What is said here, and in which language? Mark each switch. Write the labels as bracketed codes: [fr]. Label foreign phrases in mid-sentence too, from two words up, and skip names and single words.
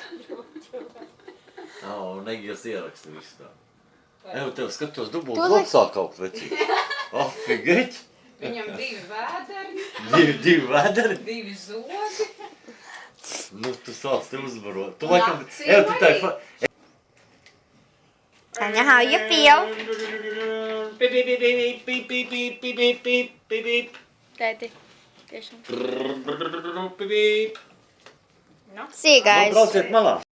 [lv] Un Egils ieraksta visu tā. Evo, tev skatos dubult Tu loks sāk kaut vecīt. Afigeit! Viņam 2 vēderi, 2 vēderi. 2 zodi. Nu, tu sāc te uzvarot. Tu Un laikam, akciju Evo, tu tā arī. [en] Anya, how you feel? Ready. See you [lv] Nu, [en] guys. [lv] brauciet malā.